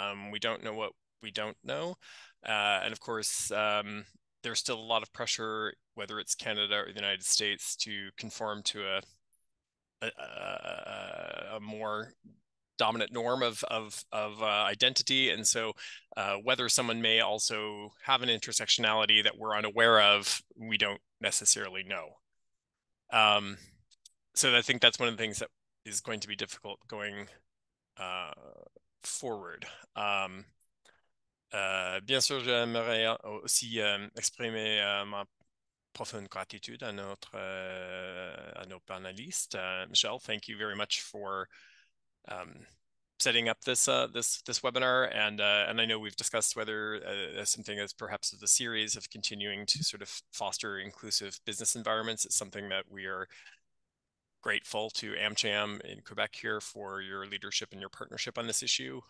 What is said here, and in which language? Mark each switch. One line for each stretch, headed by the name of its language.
English: We don't know what we don't know. And of course, there's still a lot of pressure, whether it's Canada or the United States, to conform to a more dominant norm of identity. And so whether someone may also have an intersectionality that we're unaware of, we don't necessarily know. So I think that's one of the things that is going to be difficult going forward.
French: Bien sûr, j'aimerais aussi exprimer ma profonde gratitude à nos panélistes.
English: Michelle, thank you very much for setting up this webinar, and I know we've discussed whether something as perhaps the series of continuing to sort of foster inclusive business environments is something that we are grateful to AmCham in Quebec here for your leadership and your partnership on this issue.